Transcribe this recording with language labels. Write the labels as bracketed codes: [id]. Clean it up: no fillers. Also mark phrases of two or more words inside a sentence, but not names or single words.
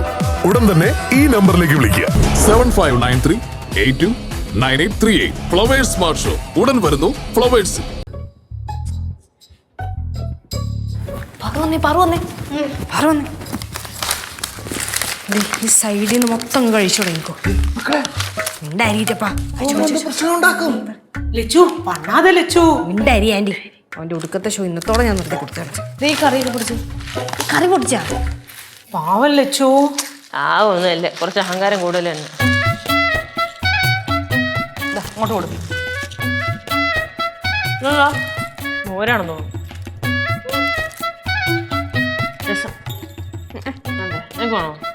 [ml] ഉടൻ തന്നെ ഈ നമ്പറിലേക്ക് വിളിക്കുക. 7593829838. ഫ്ലവേഴ്സ് സ്മാർട്ട് ഷോ ഉടൻ വരുന്നു ഫ്ലവേഴ്സ്. ഈ സൈഡിൽ നിന്ന് മൊത്തം കഴിച്ചു തുടങ്ങിക്കോ. നിന്റെ അരിയിട്ടപ്പാ [ta] லெச்சு பண்ணாத லெச்சு. [ml] നിന്റെ അരി ആന്റി. അവന്റെ ഒടുക്കത്തെ ഷോ ഇന്നത്തോടെ ഞാൻ നിർത്തി കൊടുത്താണ്. നീ കറിയൊക്കെ പൊടിച്ചു. കറി പൊടിച്ചാ [ta] பாவம் லெச்சு. [ml] ഒന്നുമല്ല, കുറച്ച് അഹങ്കാരം കൂടുതൽ തന്നെ. അങ്ങോട്ട് കൊടുക്കും. മോരാണെന്നോ? രസം എനിക്കാണോ?